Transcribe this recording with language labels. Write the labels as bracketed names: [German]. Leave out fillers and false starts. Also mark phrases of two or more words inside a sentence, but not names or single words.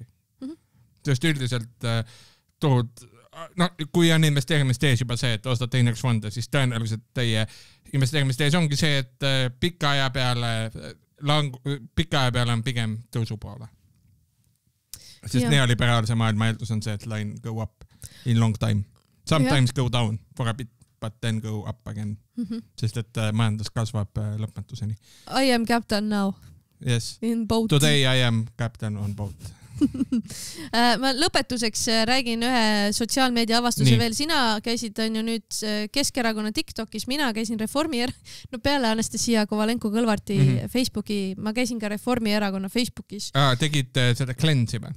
[Estonian] Sest üldiselt turud, kui on investeerimistees juba see, et ostate indeksfonde, siis tõenäoliselt teie investeerimistees ongi see, et pika aja peale on pigem tõusu poole. Sest neoliberaalse maailma eeldus on see, et [English] line go up in long time. Sometimes go down for a bit, but then go up again. [Estonian] Sest et majandus kasvab lõpmatuseni. [English] I am captain now. Yes. In boat. Today I am captain on boat. [Estonian] Ma lõpetuseks räägin ühe sotsiaalmeedia avastuse veel. Sina käisid on ju nüüd Keskerakonna TikTokis, mina käisin peale Anastasia Kovalenko-Kõlvarti Facebooki, ma käisin ka Reformierakonna Facebookis. Tegid seda cleanse'i või?